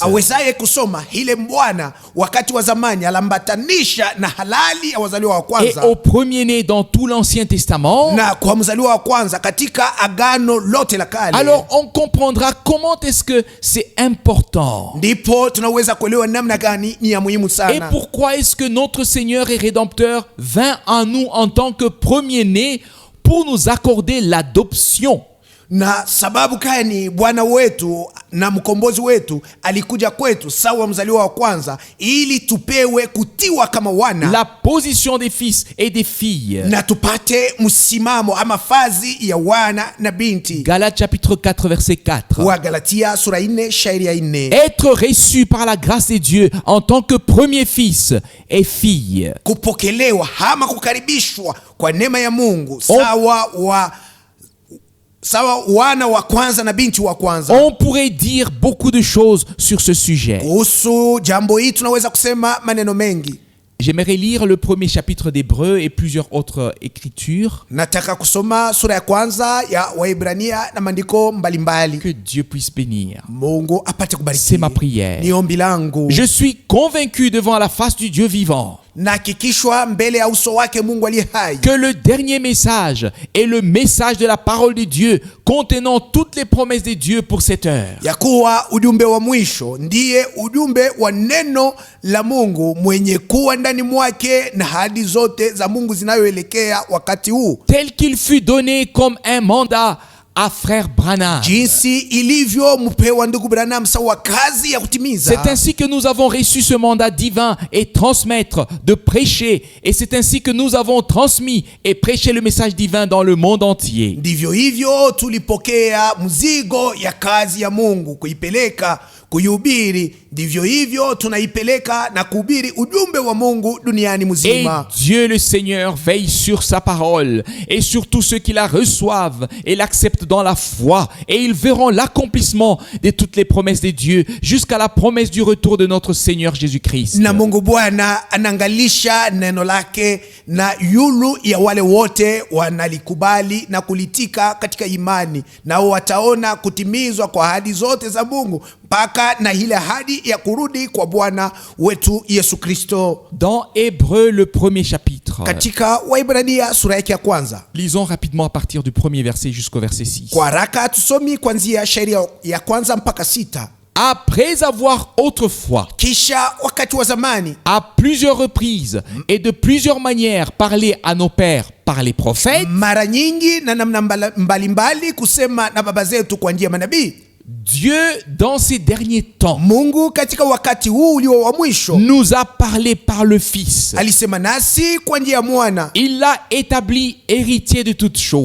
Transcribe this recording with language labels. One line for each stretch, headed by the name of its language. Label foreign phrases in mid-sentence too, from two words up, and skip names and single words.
Swahili: Awezaye kusoma ile Bwana wakati wa zamani alambatanisha na halali ya wazaliwa wa
French: Et
Swahili: kwanza
French: au premier-né dans tout l'Ancien Testament.
Swahili: na kwa mzaliwa wa kwanza katika agano lote la kale.
French: Alors on comprendra comment est-ce que c'est important.
Swahili: Ndipo tunaweza kuelewa namna gani ni ya muhimu
French: Et
Swahili: sana.
French: pourquoi est-ce que notre Seigneur et Rédempteur vint à nous en tant que premier-né pour nous accorder l'adoption.
Swahili: Na sababu gani Bwana wetu na mkombozi wetu alikuja kwetu sawa mzaliwa wa kwanza ili tupewe kutiwa kama wana,
French: La position des fils et des filles.
Swahili: na tupate msimamo ama fazi ya wana na binti.
French: Galates chapitre 4 verset 4.
Swahili: Wa Galatia sura 4 shairi ya 4.
French: Être reçu par la grâce de Dieu en tant que premier fils et fille.
Swahili: Kupokelewa ama kukaribishwa kwa neema ya Mungu sawa wana wa kwanza na binti wa kwanza.
French: On pourrait dire beaucoup de choses sur ce sujet.
Swahili: Kuhusu jambo hili tunaweza kusema maneno mengi.
French: J'aimerais lire le premier chapitre d'Hébreux et plusieurs autres écritures.
Swahili: Nataka kusoma sura ya kwanza ya Waebrania na maandiko mbalimbali.
French: Que Dieu puisse bénir.
Swahili: Mungu apate kubariki.
French: C'est ma prière.
Swahili: Ni ombi langu.
French: Je suis convaincu devant la face du Dieu vivant
Swahili: Nahakikishwa mbele ya uso wake Mungu aliye hai
French: que le dernier message est le message de la parole de Dieu contenant toutes les promesses de Dieu pour cette heure.
Swahili: ya kuwa ujumbe wa mwisho ndiye ujumbe wa neno la Mungu mwenye kuwa ndani mwake na ahadi zote za Mungu zinayoelekea wakati huu,
French: Tel qu'il fut donné comme un mandat à frère Branham.
Swahili: jinsi ilivyo mpewa ndugu Branham sawa kazi ya kutimiza.
French: C'est ainsi que nous avons reçu ce mandat divin et transmettre, de prêcher. Et c'est ainsi que nous avons transmis et prêché le message divin dans le monde entier.
Swahili: Ndivyo hivyo tulipokea mzigo ya kazi ya Mungu kuipeleka kuihubiri. Ndivyo hivyo tunaipeleka na kuhubiri ujumbe wa Mungu duniani
French: Et
Swahili: mzima.
French: Dieu le Seigneur veille sur sa parole et sur tous ceux qui la reçoivent et l'acceptent dans la foi. Et ils verront l'accomplissement de toutes les promesses de Dieu jusqu'à la promesse du retour de notre Seigneur Jésus-Christ.
Swahili: Na Mungu Bwana anaangalisha neno lake na yulu ya wale wote wanalikubali na kulitika katika imani, nao wataona kutimizwa kwa ahadi zote za Mungu mpaka na ile ahadi ya kurudi kwa Bwana wetu Yesu Kristo.
French: Dans Hébreux, le premier chapitre.
Swahili: Katika Waebrania sura yake ya kwanza,
French: Lisons rapidement à partir du premier verset jusqu'au verset 6.
Swahili: kwa haraka tusomi kuanzia shairi ya kwanza mpaka 6.
French: Après avoir autrefois,
Swahili: Kisha wakati wa zamani,
French: à plusieurs reprises et de plusieurs manières parlé à nos pères par les prophètes,
Swahili: mara nyingi na namna mbalimbali kusema na baba zetu kwa njia ya manabii,
French: Dieu, dans ces derniers temps,
Swahili: Mungu katika wakati huu ulio wa mwisho
French: nous a parlé par le Fils.
Swahili: alisema nasi kwa njia ya mwana,
French: Il l'a établi héritier de toutes choses.